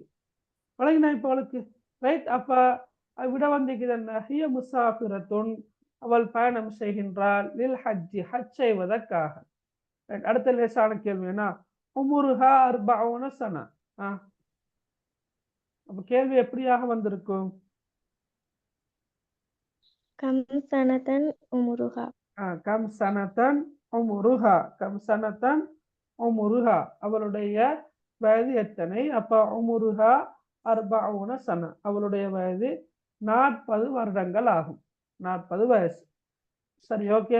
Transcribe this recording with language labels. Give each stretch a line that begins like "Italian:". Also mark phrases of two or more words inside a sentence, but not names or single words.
Tamil: வழங்கினா இப்ப அவளுக்கு ரைட். அப்ப விட வந்திக்குது என்ன?
Arabic: هي مسافرة
Tamil: அவள் பயணம் செய்கின்றாள்,
Arabic: للحج
Tamil: ஹஜ் செய்வதற்காக. அடுத்த லேசான கேள்வி என்ன?
Arabic: عمرها أربعون سنة.
Tamil: அப்ப கேள்வி எப்படியாக வந்திருக்கும்?
Arabic: كم سنة عمرها كم سنة عمرها، كم سنة عمرها
Tamil: அவளுடைய வயது எத்தனை? அப்ப
Arabic: عمرها أربعون سنة,
Tamil: அவளுடைய வயது 40 வருடங்கள் ஆகும், 40 வயசு. சரி, ஓகே.